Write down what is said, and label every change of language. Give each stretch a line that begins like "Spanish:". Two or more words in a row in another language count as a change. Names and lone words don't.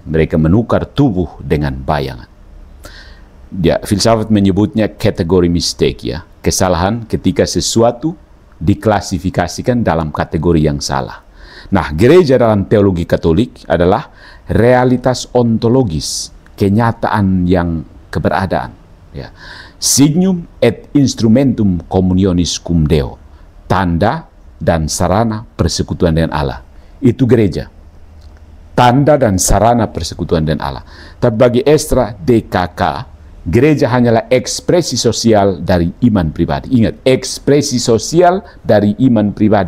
Indonesian: Mereka menukar tubuh dengan bayangan. Ya, filsafat menyebutnya kategori mistake, ya. Kesalahan ketika sesuatu diklasifikasikan dalam kategori yang salah. Nah, gereja dalam teologi Katolik adalah realitas ontologis, kenyataan yang keberadaan. Ya.
Latin: Signum et instrumentum communionis cum Deo,
Indonesian: tanda dan sarana persekutuan dengan Allah. Itu gereja. Tanda dan sarana persekutuan dengan Allah. Tapi bagi Esra DKK, gereja hanyalah ekspresi sosial dari iman pribadi. Ingat, ekspresi sosial dari iman pribadi.